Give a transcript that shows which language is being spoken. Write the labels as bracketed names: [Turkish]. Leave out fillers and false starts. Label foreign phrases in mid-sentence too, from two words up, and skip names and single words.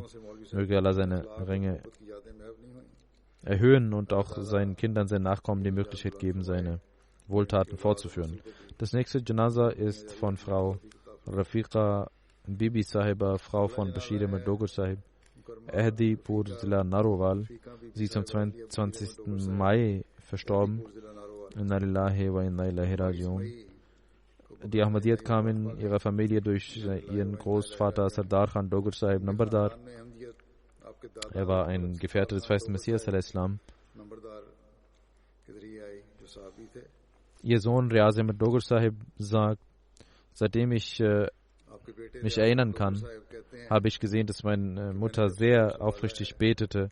[German] Möge Allah seine Ränge erhöhen und auch seinen Kindern, seinen Nachkommen die Möglichkeit geben, seine Wohltaten fortzuführen. Das nächste Janaza ist von Frau Rafiqa Bibi Sahiba, Frau von Bashir Ahmed Dogur Sahib, Ahdipur Zila Narowal. Sie ist am 22. Mai verstorben. [Arabic] إنا لله وإنا إليه راجعون. [German] Die Ahmadiyyat kam in ihrer Familie durch ihren Großvater Sardar Khan Dogar Sahib Nambardar. Er war ein Gefährte des feisten Messias al-Islam. Ihr Sohn Riaz Ahmed Dogar Sahib sagt, seitdem ich mich erinnern kann, habe ich gesehen, dass meine Mutter sehr aufrichtig betete.